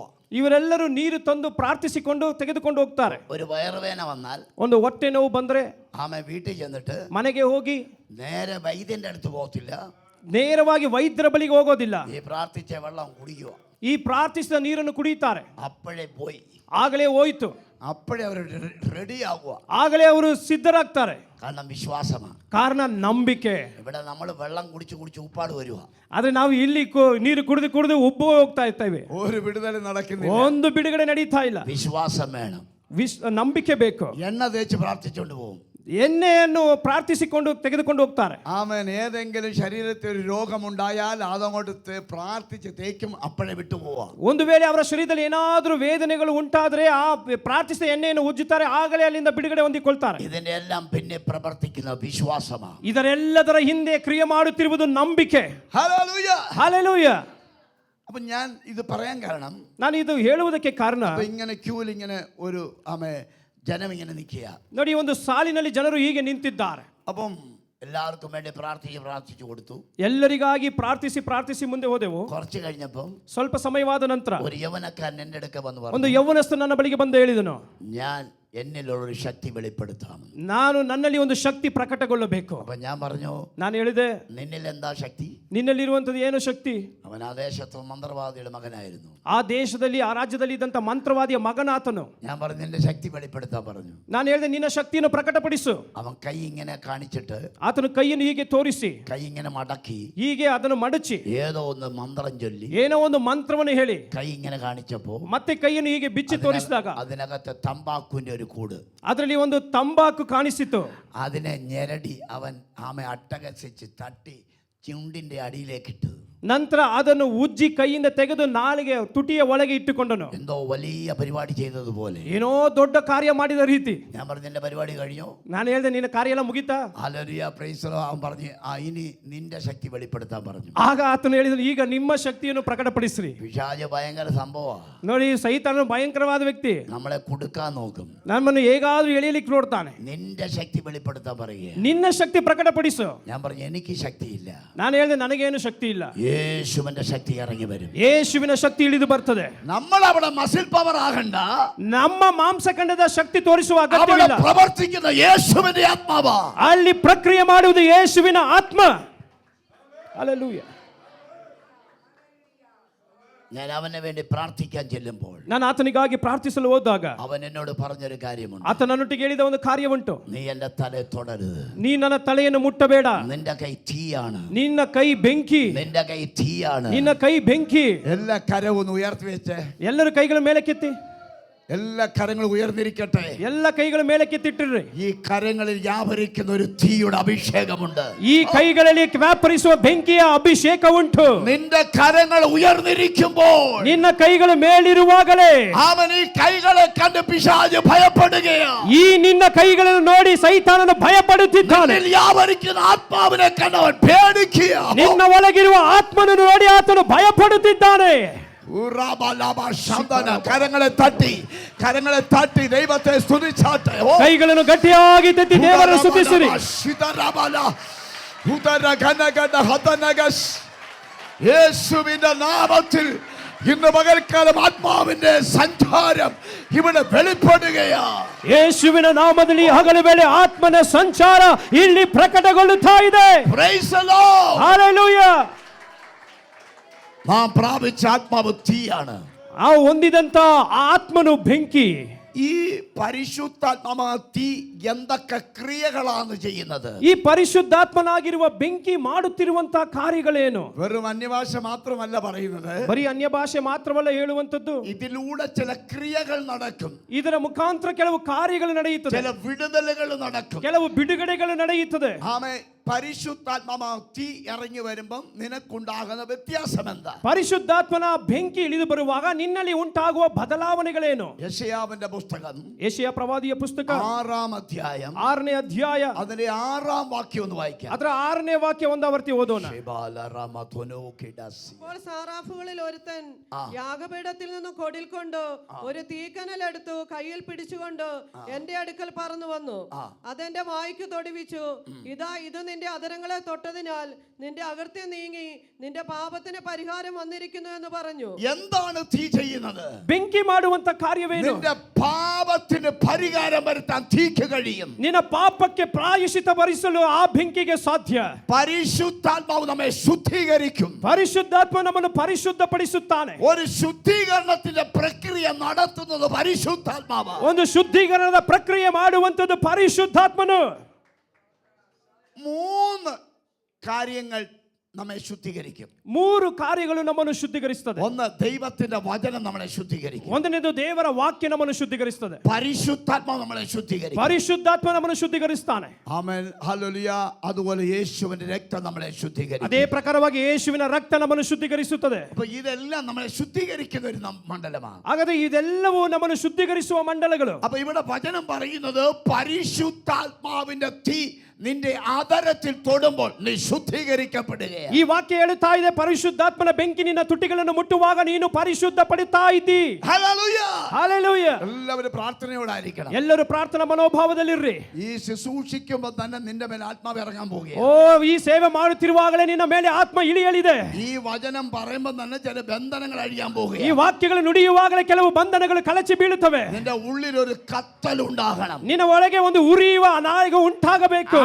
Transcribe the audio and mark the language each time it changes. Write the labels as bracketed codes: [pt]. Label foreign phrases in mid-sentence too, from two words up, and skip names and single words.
[kn] ಇವರೆಲ್ಲರೂ ನೀರು ತಂದು ಪ್ರಾರ್ಥಿಸಿಕೊಂಡು ತೆಗೆದುಕೊಂಡು ಹೋಗ್ತಾರೆ. [ml] ഒരു വയറുവേന വന്നാൽ, [kn] ಒಂದು ಹೊಟ್ಟೆ ನೋವು ಬಂದ್ರೆ [ml] ആമ വീട്ടിൽ ചെന്നിട്ട് [kn] ಮನೆಗೆ ಹೋಗಿ [ml] നേരെ വൈദ്യന്റെ അടുത്ത് പോകത്തില്ല, [kn] ನೇರವಾಗಿ ವೈದ್ಯರ ಬಳಿಗೆ ಹೋಗೋದಿಲ್ಲ. [ml] ഈ പ്രാർത്ഥിച്ച വെള്ളം കുടിക്കുക. [kn] ಈ ಪ್ರಾರ್ಥಿಸಿದ ನೀರನ್ನು ಕುಡಿಯುತ್ತಾರೆ. [ml] അപ്പോഴേ പോയി, [kn] ಆಗಲೇ ಹೋಯಿತು, [ml] അപ്പോഴേ അവർ റെഡി ആകുക. [kn] ಆಗಲೇ ಅವರು ಸಿದ್ಧರಾಗ್ತಾರೆ. [ml] കാരണം വിശ്വാസമാണ്. [kn] ಕಾರಣ ನಂಬಿಕೆ. [ml] ഇവിടെ നമ്മൾ വെള്ളം കുടിച്ച് കുടിച്ച് ഉപ്പാട് വരുക. [kn] ಆದ್ರೆ ನಾವು ಇಲ್ಲಿ ನೀರು ಕುಡಿದು ಕುಡಿದು ಉಬ್ಬು ಹೋಗ್ತಾ ಇರ್ತೇವೆ. [ml] ഒരു വിടുതല നടക്കുന്നില്ല. [kn] ಒಂದು ಬಿಡುಗಡೆ ನಡೀತಾ ಇಲ್ಲ. [ml] വിശ്വാസം വേണം, [kn] ನಂಬಿಕೆ ಬೇಕು. [ml] എണ്ണ തേച്ച് പ്രാർത്ഥിച്ചുകൊണ്ട് പോകും. [kn] ಎಣ್ಣೆಯನ್ನು ಪ್ರಾರ್ಥಿಸಿಕೊಂಡು ತೆಗೆದುಕೊಂಡು ಹೋಗ್ತಾರೆ. [ml] ആമേൻ. ഏതെങ്കിലും ശരീരത്തിൽ ഒരു രോഗമുണ്ടായാൽ അതങ്ങോട്ട് പ്രാർത്ഥിച്ച് തേക്കും, അപ്പോഴേ വിട്ടുപോവാ. [kn] ಒಂದು ವೇಳೆ ಅವರ ಶರೀರದಲ್ಲಿ ಏನಾದರೂ ವೇದನೆಗಳು ಉಂಟಾದ್ರೆ ಆ ಪ್ರಾರ್ಥಿಸಿದ ಎಣ್ಣೆಯನ್ನು ಉಜ್ಜುತ್ತಾರೆ, ಆಗಲೇ ಅಲ್ಲಿಂದ ಬಿಡುಗಡೆ ಹೊಂದಿಕೊಳ್ತಾರೆ. [ml] ഇതിന്റെ എല്ലാം പിന്നെ പ്രവർത്തിക്കുന്ന വിശ്വാസമാണ്. [kn] ಇದರೆಲ್ಲದರ ಹಿಂದೆ ಕ್ರಿಯೆ ಮಾಡುತ್ತಿರುವುದು ನಂಬಿಕೆ. [ml] ഹല്ലേലൂയ. [kn] ಹಾಲೆಲೂಯ. [ml] അപ്പൊ ഞാൻ ഇത് പറയാൻ കാരണം, [kn] ನಾನು ಇದು ಹೇಳುವುದಕ್ಕೆ ಕಾರಣ, [ml] അപ്പൊ ഇങ്ങനെ ക്യൂവിൽ ഇങ്ങനെ ഒരു ജനം ഇങ്ങനെ നിൽക്കുക. [kn] ನೋಡಿ, ಒಂದು ಸಾಲಿನಲ್ಲಿ ಜನರು ಹೀಗೆ ನಿಂತಿದ್ದಾರೆ. [ml] അപ്പം എല്ലാവർക്കും വേണ്ടി പ്രാർത്ഥിച്ചു കൊടുത്തു. [kn] ಎಲ್ಲರಿಗಾಗಿ ಪ್ರಾರ್ಥಿಸಿ ಮುಂದೆ ಹೋದೆವು. [ml] കുറച്ച് കഴിഞ്ഞപ്പം [kn] ಸ್ವಲ್ಪ ಸಮಯವಾದ ನಂತರ [ml] ഒരു യവനക്കാരൻ എൻ്റെ അടുക്ക വന്ന് [kn] ಒಂದು [ml] പറഞ്ഞു, [kn] ಯೌವನಸ್ಥ ನನ್ನ ಬಳಿಗೆ ಬಂದು ಹೇಳಿದನು, [ml] ഞാൻ എന്നിലുള്ളൊരു ശക്തി വെളിപ്പെടുത്താം. [kn] ನಾನು ನನ್ನಲ್ಲಿ ಒಂದು ಶಕ್ತಿ ಪ್ರಕಟಗೊಳ್ಳಬೇಕು. [ml] അപ്പൊ ഞാൻ പറഞ്ഞു, [kn] ನಾನು ಹೇಳಿದೆ, [ml] നിന്നിൽ എന്താ ശക്തി? [kn] ನಿನ್ನಲ್ಲಿರುವಂಥದ್ದು ಏನು ಶಕ್ತಿ? [ml] അവൻ ആ ദേശത്ത് മന്ത്രവാദിയുടെ മകനായിരുന്നു. [kn] ಆ ದೇಶದಲ್ಲಿ ಆ ರಾಜ್ಯದಲ್ಲಿ ಇದ್ದಂಥ ಮಂತ್ರವಾದಿಯ ಮಗನಾತನು. [ml] ഞാൻ പറഞ്ഞു, നിന്റെ ശക്തി വെളിപ്പെടുത്താൻ പറഞ്ഞു. [kn] ನಾನು ಹೇಳಿದೆ, ನಿನ್ನ ಶಕ್ತಿಯನ್ನು ಪ್ರಕಟಪಡಿಸು. [ml] അവൻ കൈ ഇങ്ങനെ കാണിച്ചിട്ട്, [kn] ಆತನು ಕೈಯನ್ನು ಹೀಗೆ ತೋರಿಸಿ [ml] കൈ ഇങ്ങനെ മടക്കി [kn] ಹೀಗೆ ಅದನ್ನು ಮಡಚಿ [ml] ഏതോ ഒന്ന് മന്ത്രം ചൊല്ലി [kn] ಏನೋ ಒಂದು ಮಂತ್ರವನ್ನು ಹೇಳಿ [ml] കൈ ഇങ്ങനെ കാണിച്ചപ്പോ [kn] ಮತ್ತೆ ಕೈಯನ್ನು ಹೀಗೆ ಬಿಚ್ಚಿ ತೋರಿಸಿದಾಗ [ml] അതിനകത്ത് തമ്പാക്കുവിന്റെ ഒരു കൂട്, [kn] ಅದರಲ್ಲಿ ಒಂದು ತಂಬಾಕು ಕಾಣಿಸಿತು. [ml] അതിനെ ഞെരടി അവൻ ആമെ അട്ടഹസിച്ച് തട്ടി ചുണ്ടിന്റെ അടിയിലേക്കിട്ടു. [kn] ನಂತರ ಅದನ್ನು ಉಜ್ಜಿ ಕೈಯಿಂದ ತೆಗೆದು ನಾಲಿಗೆ ತುಟಿಯ ಒಳಗೆ ಇಟ್ಟುಕೊಂಡನು. [ml] എന്തോ വലിയ പരിപാടി ചെയ്തതുപോലെ. [kn] ಏನೋ ದೊಡ್ಡ ಕಾರ್ಯ ಮಾಡಿದ ರೀತಿ. [ml] ഞാൻ പറഞ്ഞു, നിന്റെ പരിപാടി കഴിഞ്ഞോ? [kn] ನಾನು ಹೇಳಿದೆ, ನಿನ್ನ ಕಾರ್ಯ ಎಲ್ಲ ಮುಗಿತಾ? [ml] ഹല്ലേലൂയ, [en] Praise the Lord. [ml] അവൻ പറഞ്ഞു, ഇനി നിന്റെ ശക്തി വെളിപ്പെടുത്താൻ പറഞ്ഞു. [kn] ಆಗ ಆತನು ಹೇಳಿದನು, ಈಗ ನಿಮ್ಮ ಶಕ್ತಿಯನ್ನು ಪ್ರಕಟಪಡಿಸ್ರಿ. [ml] പിശാച് ഭയങ്കര സംഭവമാണ്. [kn] ನೋಡಿ, ಸೈತಾನನು ಭಯಂಕರವಾದ ವ್ಯಕ್ತಿ. [ml] നമ്മളെ കൊടുക്കാൻ നോക്കും, [kn] ನಮ್ಮನ್ನು ಹೇಗಾದ್ರೂ ಎಳೆಯಲಿಕ್ಕೆ ನೋಡ್ತಾನೆ. [ml] നിന്റെ ശക്തി വെളിപ്പെടുത്താൻ പറയുക. [kn] ನಿನ್ನ ಶಕ್ತಿ ಪ್ರಕಟಪಡಿಸು. [ml] ഞാൻ പറഞ്ഞു, എനിക്ക് ശക്തിയില്ല. [kn] ನಾನು ಹೇಳಿದೆ, ನನಗೇನು ಶಕ್ತಿ ಇಲ್ಲ. [ml] യേശുവിന്റെ ശക്തി ഇറങ്ങി വരും. [kn] ಯೇಸುವಿನ ಶಕ್ತಿ ಇಳಿದು ಬರ್ತದೆ. [ml] നമ്മൾ അവിടെ [en] muscle power [ml] ആകണ്ട. [kn] ನಮ್ಮ ಮಾಂಸಖಂಡದ ಶಕ್ತಿ ತೋರಿಸುವ ಅಗತ್ಯವಿಲ್ಲ. [ml] പ്രവർത്തിക്കുന്ന യേശുവിന്റെ ആത്മാവാ. [kn] ಅಲ್ಲಿ ಪ್ರಕ್ರಿಯೆ ಮಾಡುವುದು ಯೇಸುವಿನ ಆತ್ಮ. ಹಲ್ಲೆಲೂಯಾ. [ml] ഞാൻ അവന് വേണ്ടി പ്രാർത്ഥിക്കാൻ ചെല്ലുമ്പോൾ [kn] ನಾನು ಆತನಿಗಾಗಿ ಪ್ರಾರ್ಥಿಸಲು ಹೋದಾಗ [ml] അവൻ എന്നോട് പറഞ്ഞൊരു കാര്യമുണ്ട്. [kn] ಆತ ನನ್ನೊಟ್ಟಿಗೆ ಹೇಳಿದ ಒಂದು ಕಾರ್ಯವುಂಟು. [ml] നീ എന്റെ തലയെ തൊടരുത്. [kn] ನೀ ನನ್ನ ತಲೆಯನ್ನು ಮುಟ್ಟಬೇಡ. [ml] നിന്റെ കൈ തീയാണ്. [kn] ನಿನ್ನ ಕೈ ಬೆಂಕಿ. [ml] നിന്റെ കൈ തീയാണ്. [kn] ನಿನ್ನ ಕೈ ಬೆಂಕಿ. [ml] എല്ലാ കരവും ഉയർത്തി വെച്ച് [kn] ಎಲ್ಲರೂ ಕೈಗಳ ಮೇಲೆ ಕೆತ್ತಿ. [ml] എല്ലാ കരങ്ങളും ഉയർന്നിരിക്കട്ടെ. [kn] ಎಲ್ಲ ಕೈಗಳ ಮೇಲಕ್ಕೆತ್ತಿಟ್ಟಿರ್ರಿ. [ml] ഈ കരങ്ങളിൽ വ്യാപരിക്കുന്ന ഒരു തീയുടെ അഭിഷേകമുണ്ട്. [kn] ಈ ಕೈಗಳಲ್ಲಿ ವ್ಯಾಪರಿಸುವ ಬೆಂಕಿಯ ಅಭಿಷೇಕ ಉಂಟು. [ml] നിന്റെ കരങ്ങൾ ഉയർന്നിരിക്കുമ്പോൾ, [kn] ನಿನ್ನ ಕೈಗಳು ಮೇಲಿರುವಾಗಲೇ [ml] അവൻ ഈ കൈകളെ കണ്ട് പിശാച് ഭയപ്പെടുകയാണ്. [kn] ಈ ನಿನ್ನ ಕೈಗಳನ್ನು ನೋಡಿ ಸೈತಾನನು ಭಯಪಡುತ್ತಿದ್ದಾನೆ. [ml] നിന്നിൽ വ്യാപരിക്കുന്ന ആത്മാവിനെ കണ്ടവൻ പേടിക്കുക. [kn] ನಿನ್ನ ಒಳಗಿರುವ ಆತ್ಮನನ್ನು ನೋಡಿ ಆತನು ಭಯಪಡುತ್ತಿದ್ದಾನೆ. [ml] കരങ്ങളെ തട്ടി ദൈവത്തെ സ്തുതിച്ചാട്ടെ. [kn] ಕೈಗಳನ್ನು ಗಟ್ಟಿಯಾಗಿ ತಟ್ಟಿ ದೇವರನ್ನು ಸ್ತುತಿಸಿರಿ. [ml] യേശുവിന്റെ നാമത്തിൽ ഇന്ന് പകൽക്കാലം ആത്മാവിന്റെ സഞ്ചാരം ഇവിടെ വെളിപ്പെടുകയാണ്. [kn] ಯೇಸುವಿನ ನಾಮದಲ್ಲಿ ಹಗಲು ವೇಳೆ ಆತ್ಮನ ಸಂಚಾರ ಇಲ್ಲಿ ಪ್ರಕಟಗೊಳ್ಳುತ್ತಾ ಇದೆ. [en] Praise the Lord. Hallelujah. [ml] നാം പ്രാപിച്ച ആത്മാവ് തീയാണ്. [kn] ಆ ಹೊಂದಿದಂತ ಆತ್ಮನು ಬೆಂಕಿ. [ml] ഈ പരിശുദ്ധാത്മാ തീ എന്തൊക്കെ ക്രിയകളാണ് ചെയ്യുന്നത്? [kn] ಈ ಪರಿಶುದ್ಧಾತ್ಮನಾಗಿರುವ ಬೆಂಕಿ ಮಾಡುತ್ತಿರುವಂತಹ ಕಾರ್ಯಗಳೇನು? [ml] വെറും അന്യഭാഷ മാത്രമല്ല പറയുന്നത്, [kn] ಬರೀ ಅನ್ಯ ಭಾಷೆ ಮಾತ್ರವಲ್ಲ ಹೇಳುವಂತದ್ದು. [ml] ഇതിലൂടെ ചില ക്രിയകൾ നടക്കും. [kn] ಇದರ ಮುಖಾಂತರ ಕೆಲವು ಕಾರ್ಯಗಳು ನಡೆಯುತ್ತದೆ, [ml] ചില വിടുതലുകൾ നടക്കും, [kn] ಕೆಲವು ಬಿಡುಗಡೆಗಳು ನಡೆಯುತ್ತದೆ. [ml] ആമേ. പരിശുദ്ധാത്മാ തീ ഇറങ്ങി വരുമ്പം നിനക്കുണ്ടാകുന്ന വ്യത്യാസം എന്താ? [kn] ಪರಿಶುದ್ಧಾತ್ಮನ ಬೆಂಕಿ ಇಳಿದು ಬರುವಾಗ ನಿನ್ನಲ್ಲಿ ಉಂಟಾಗುವ ಬದಲಾವಣೆಗಳೇನು? [ml] യെശയ്യാവിന്റെ പുസ്തകം [kn] ಯೆಶಯ ಪ್ರವಾದಿಯ ಪುಸ್ತಕ [ml] 6-ാം അധ്യായം [kn] 6ನೇ ಅಧ್ಯಾಯ [ml] അതിന്റെ 6-ാം വാക്യം ഒന്ന് വായിക്കാം. [kn] ಅದರ 6ನೇ ವಾಕ್ಯ ಒಂದಾವರ್ತಿ ಓದೋಣ. [ml] അപ്പോൾ സാറാഫുകളിൽ ഒരുത്തൻ യാഗപീഠത്തിൽ നിന്ന് കൊടിൽ കൊണ്ട് ഒരു തീക്കനൽ എടുത്തു കയ്യിൽ പിടിച്ചുകൊണ്ട് എന്റെ അടുക്കൽ പറന്നു വന്നു. അതെന്റെ വായ്ക്ക് തൊടുവിച്ചു. ഇതാ, ഇത് നിന്റെ അധരങ്ങളെ തൊട്ടതിനാൽ നിന്റെ അകൃത്യം നീങ്ങി നിന്റെ പാപത്തിന് പരിഹാരം വന്നിരിക്കുന്നു എന്ന് പറഞ്ഞു. എന്താണ് തീ ചെയ്യുന്നത്? [kn] ಬೆಂಕಿ ಮಾಡುವಂತ ಕಾರ್ಯವೇನು? [ml] നിന്റെ പാപത്തിന് പരിഹാരം വരുത്താൻ തീക്ക് കഴിയും. [kn] ನಿನ್ನ ಪಾಪಕ್ಕೆ ಪ್ರಾಯಶ್ಚಿತ್ತ ಭರಿಸಲು ಆ ಬೆಂಕಿಗೆ ಸಾಧ್ಯ. [ml] പരിശുദ്ധാത്മാവ് നമ്മെ ശുദ്ധീകരിക്കും. [kn] ಪರಿಶುದ್ಧಾತ್ಮ ನಮ್ಮನ್ನು ಪರಿಶುದ್ಧಪಡಿಸುತ್ತಾನೆ. [ml] ഒരു ശുദ്ധീകരണത്തിന്റെ പ്രക്രിയ നടത്തുന്നത് പരിശുദ്ധാത്മാവാണ്. [kn] ಒಂದು ಶುದ್ಧೀಕರಣದ ಪ್ರಕ್ರಿಯೆ ಮಾಡುವಂತದ್ದು ಪರಿಶುದ್ಧಾತ್ಮನು. [ml] 3 കാര്യങ്ങൾ നമ്മെ ശുദ്ധീകരിക്കും. [kn] 3 ಕಾರ್ಯಗಳು ನಮ್ಮನ್ನು ಶುದ್ಧೀಕರಿಸುತ್ತದೆ. [ml] ഒന്ന്, ദൈവത്തിന്റെ വചനം നമ്മളെ ശുദ്ധീകരിക്കും. [kn] ಒಂದನೇದು ದೇವರ ವಾಕ್ಯ ನಮ್ಮನ್ನು ಶುದ್ಧೀಕರಿಸುತ್ತದೆ. [ml] പരിശുദ്ധാത്മാവ് നമ്മളെ ശുദ്ധീകരിക്കും. [kn] ಪರಿಶುದ್ಧಾತ್ಮ ನಮ್ಮನ್ನು ಶುದ್ಧೀಕರಿಸುತ್ತಾನೆ. [ml] ആമേൻ, ഹല്ലേലൂയ. അതുപോലെ യേശുവിന്റെ രക്തം നമ്മളെ ശുദ്ധീകരിക്കും. [kn] ಅದೇ ಪ್ರಕಾರವಾಗಿ ಯೇಸುವಿನ ರಕ್ತ ನಮ್ಮನ್ನು ಶುದ್ಧೀಕರಿಸುತ್ತದೆ. [ml] അപ്പൊ ഇതെല്ലാം നമ്മളെ ശുദ്ധീകരിക്കുന്ന ഒരു മണ്ഡലമാണ്. [kn] ಹಾಗಾದ್ರೆ ಇದೆಲ್ಲವೂ ನಮ್ಮನ್ನು ಶುದ್ಧೀಕರಿಸುವ ಮಂಡಲಗಳು. [ml] അപ്പൊ ഇവിടെ വചനം പറയുന്നത് പരിശുദ്ധാത്മാവിന്റെ തീ നിന്റെ ആദരത്തിൽ തൊടുമ്പോൾ നീ ശുദ്ധീകരിക്കപ്പെടുകയാണ്. [kn] ಈ ವಾಕ್ಯ ಹೇಳುತ್ತಾ ಇದೆ, ಪರಿಶುದ್ಧಾತ್ಮನ ಬೆಂಕಿ ನಿನ್ನ ತುಟಿಗಳನ್ನು ಮುಟ್ಟುವಾಗ ನೀನು ಪರಿಶುದ್ಧ ಪಡಿತಾ ಇದ್ದಿ. [ml] ഹല്ലേലൂയ. [kn] ಹಲ್ಲೆಲೂಯಾ. [ml] എല്ലാവരും പ്രാർത്ഥനയോടായിരിക്കണം. [kn] ಎಲ್ಲರೂ ಪ್ರಾರ್ಥನಾ ಮನೋಭಾವದಲ್ಲಿರ್ರಿ. [ml] ഈ ശുശ്രൂഷിക്കുമ്പോൾ തന്നെ നിന്റെ മേൽ ആത്മാവ് ഇറങ്ങാൻ പോകുകയാണ്. [kn] ಓ, ಈ ಸೇವೆ ಮಾಡುತ್ತಿರುವಾಗಲೇ ನಿನ್ನ ಮೇಲೆ ಆತ್ಮ ಇಳಿಯಲಿದೆ. [ml] ഈ വചനം പറയുമ്പോൾ തന്നെ ചില ബന്ധനങ്ങൾ അഴിയാൻ [kn] ಈ [ml] പോകുകയാണ്. [kn] ವಾಕ್ಯಗಳು ನುಡಿಯುವಾಗಲೇ ಕೆಲವು ಬಂಧನಗಳು ಕಳಚಿ ಬೀಳುತ್ತವೆ. [ml] നിന്റെ ഉള്ളിൽ ഒരു കത്തൽ ഉണ്ടാകണം. [kn] ನಿನ್ನ ಒಳಗೆ ಒಂದು ಉರಿಯುವ ನಾಯಿಗ ಉಂಟಾಗಬೇಕು.